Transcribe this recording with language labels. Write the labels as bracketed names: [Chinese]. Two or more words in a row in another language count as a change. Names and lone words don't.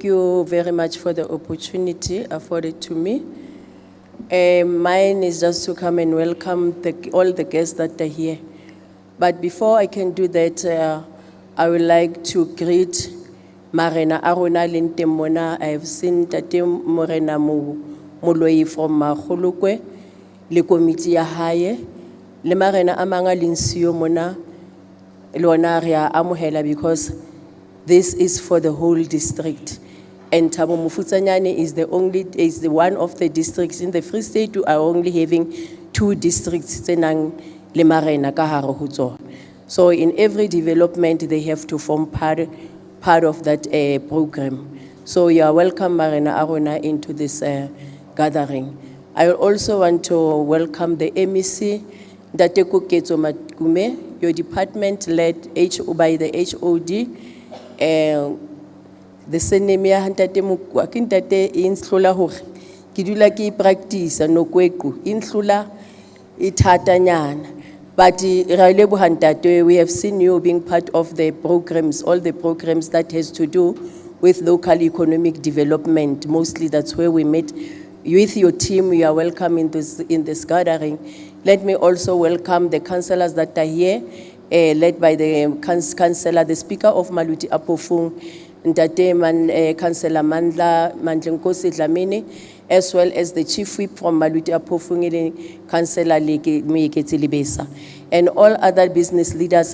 [English] you very much for the opportunity afforded to me. Mine is just to come and welcome all the guests that are here. But before I can do that, I would like to greet Marena Aruna Lintemona. I have seen Tate Morena Moloi from Khulukwe, [Southern Sotho] le committee ya haye, [English] le Marena Amanga Linsio Mona, Luanaria Amuhela, because this is for the whole district. And Thabo Mofutsanyane is the one of the districts in the Free State who are only having 2 districts. So in every development, they have to form part of that program. So you are welcome, Marena Aruna, into this gathering. I also want to welcome the MEC, Ntate Koketso Makume, your department led by the HOD, the surname [Southern Sotho] ya Ntate Mokua, ke ntate e nhlola hore ke dula ke practice no kweku, e nhlola e thatanyana. But ra leboha ntate, [English] we have seen you being part of the programs, all the programs that has to do with local economic development. Mostly that's where we met. With your team, you are welcome in this gathering. Let me also welcome the councillors that are here, led by the councillor, the Speaker of Maluti-A-Phofung, Councillor Mandlenkosi Dlamini, as well as the Chief Whip from Maluti-A-Phofung, Councillor Meeketsi Libesa, and all other business leaders.